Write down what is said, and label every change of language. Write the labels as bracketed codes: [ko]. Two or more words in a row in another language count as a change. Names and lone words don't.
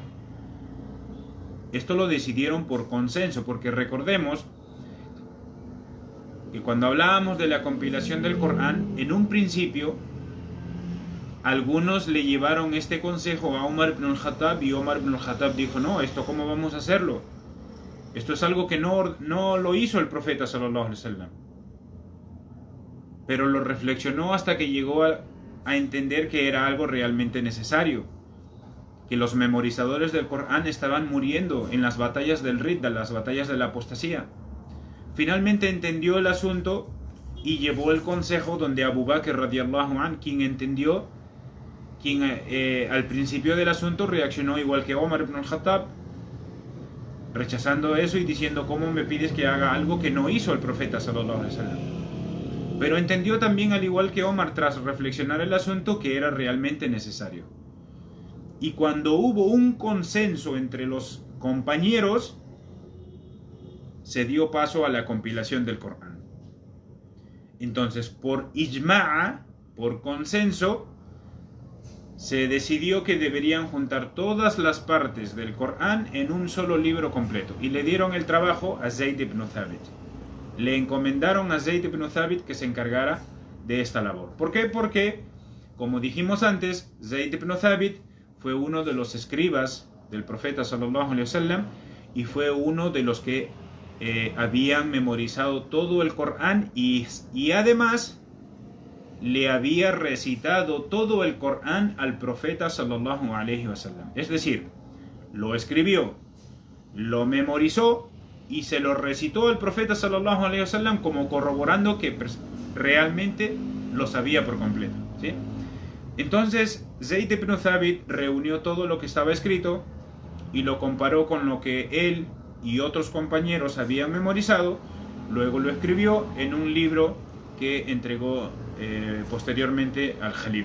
[es] Esto lo decidieron por consenso, porque recordemos que cuando hablábamos de la compilación del Corán, en un principio algunos le llevaron este consejo a Umar ibn al-Khattab, y Umar ibn al-Khattab dijo: no, esto ¿cómo vamos a hacerlo? Esto es algo que no lo hizo el profeta [ar] صلى الله عليه وسلم. [es] Pero lo reflexionó hasta que llegó a entender que era algo realmente necesario, que los memorizadores del Corán estaban muriendo en las batallas del Ridda, las batallas de la apostasía. Finalmente entendió el asunto y llevó el consejo donde Abu Bakr [ar] رضي الله عنه, [es] quien entendió, quien al principio del asunto reaccionó igual que Omar ibn al-Khattab, rechazando eso y diciendo: ¿cómo me pides que haga algo que no hizo el profeta [ar] صلى الله عليه وسلم? [es] Pero entendió también, al igual que Omar, tras reflexionar el asunto, que era realmente necesario. Y cuando hubo un consenso entre los compañeros, se dio paso a la compilación del Corán. Entonces, por ijma'a, por consenso, se decidió que deberían juntar todas las partes del Corán en un solo libro completo, y le dieron el trabajo a Zayd ibn Thabit. Le encomendaron a Zayd ibn Thabit que se encargara de esta labor. ¿Por qué? Porque, como dijimos antes, Zayd ibn Thabit fue uno de los escribas del profeta [ar] صلى الله عليه وسلم [es] y fue uno de los que habían memorizado todo el Corán y además le había recitado todo el Corán al profeta [ar] صلى الله عليه وسلم. [es] Es decir, lo escribió, lo memorizó y se lo recitó al profeta [ar] صلى الله عليه وسلم, [es] como corroborando que realmente lo sabía por completo, ¿sí? Entonces Zayd ibn Thabit reunió todo lo que estaba escrito y lo comparó con lo que él y otros compañeros habían memorizado. Luego lo escribió en un libro que entregó posteriormente al Jalifa.